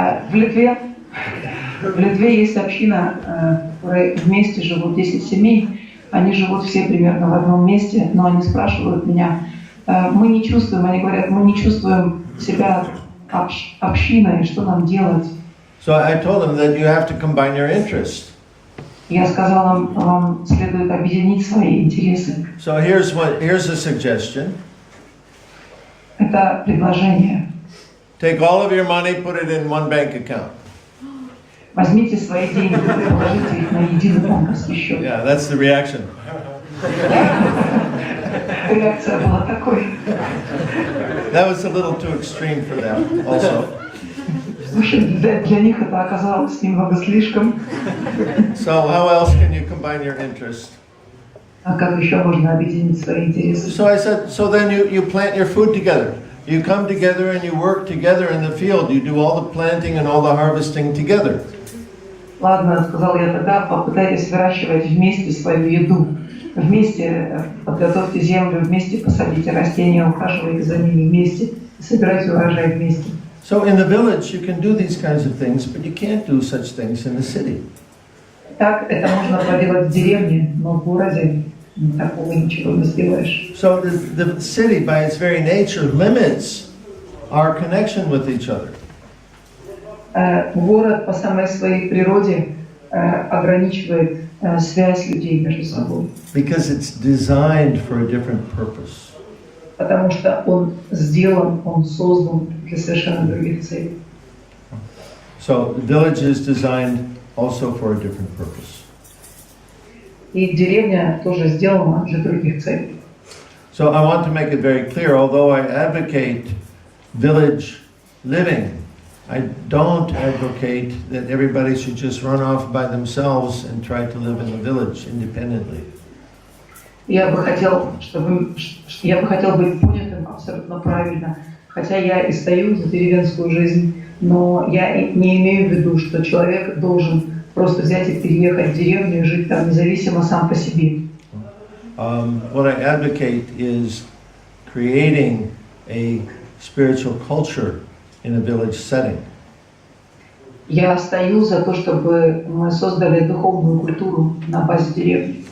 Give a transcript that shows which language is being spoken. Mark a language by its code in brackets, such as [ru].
[ru] В Литве есть община, в которой вместе живут 10 семей. Они живут все примерно в одном месте, но они спрашивают меня, мы не чувствуем, они говорят, мы не чувствуем себя общиной, что нам делать? [en] So I told them that you have to combine your interests. [ru] Я сказала, вам следует объединить свои интересы. [en] So here's a suggestion. [ru] Это предложение. [en] Take all of your money, put it in one bank account. [ru] Возьмите свои деньги и положите их на единый банковский счет. [en] Yeah, that's the reaction. [ru] Реакция была такой. [en] That was a little too extreme for them also. [ru] Слушай, для них это оказалось немного слишком. [en] So how else can you combine your interests? [ru] А как еще можно объединить свои интересы? [en] So I said, so then you plant your food together. You come together and you work together in the field. You do all the planting and all the harvesting together. [ru] Ладно, сказал я тогда, попытайтесь выращивать вместе свою еду. Вместе подготовьте землю, вместе посадите растения, ухаживайте за ними вместе и собирайте урожай вместе. [en] So in the village you can do these kinds of things, but you can't do such things in the city. [ru] Так это можно проделать в деревне, но в городе такого ничего не сделаешь. [en] So the city, by its very nature, limits our connection with each other. [ru] Город по самой своей природе ограничивает связь людей между собой. [en] Because it's designed for a different purpose. [ru] Потому что он сделан, он создан для совершенно других целей. [en] So the village is designed also for a different purpose. [ru] И деревня тоже сделана для других целей. [en] So I want to make it very clear, although I advocate village living, I don't advocate that everybody should just run off by themselves and try to live in the village independently. [ru] Я бы хотел быть понятым абсолютно правильно, хотя я и стою за деревенскую жизнь, но я не имею в виду, что человек должен просто взять и переехать в деревню и жить там независимо сам по себе. [en] What I advocate is creating a spiritual culture in a village setting. [ru] Я стою за то, чтобы мы создали духовную культуру на базе деревни.